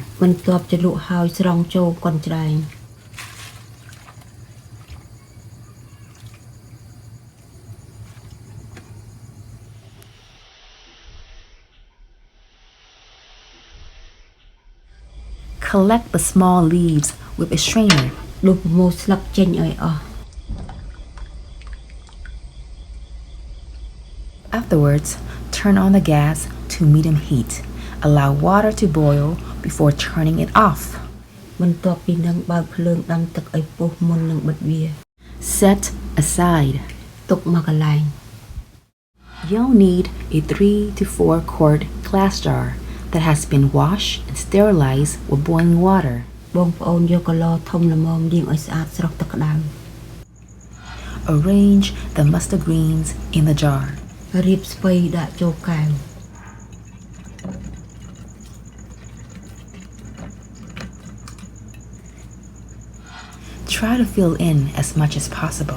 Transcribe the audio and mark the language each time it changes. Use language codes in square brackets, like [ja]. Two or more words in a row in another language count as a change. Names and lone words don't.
[km] បន្ទាប់ជ្រលក់ហើយស្រង់ចូលកញ្ច្រែង [en] Collect the small leaves with a strainer. [km] ដុសប្រមូលស្លឹកចេញឲ្យអស់ [en] Afterwards, turn on the gas to medium heat. Allow water to boil before turning it off. [km] បន្ទាប់ពីនឹងបើកភ្លើងដាំទឹកឲ្យពុះមុននឹងបិទវា [en] Set aside. [km] ទុកមកកន្លែង [en] You'll need a 3 to 4 quart glass jar that has been washed and sterilized with boiling water. [km] បងប្អូនយកកន្លធំល្មមលាងឲ្យស្អាតស្រោះទឹកក្តៅ [en] Arrange the mustard greens in the jar. [km] រៀបស្ពៃដាក់ចូលកែវ [en] Try to fill in as much as possible.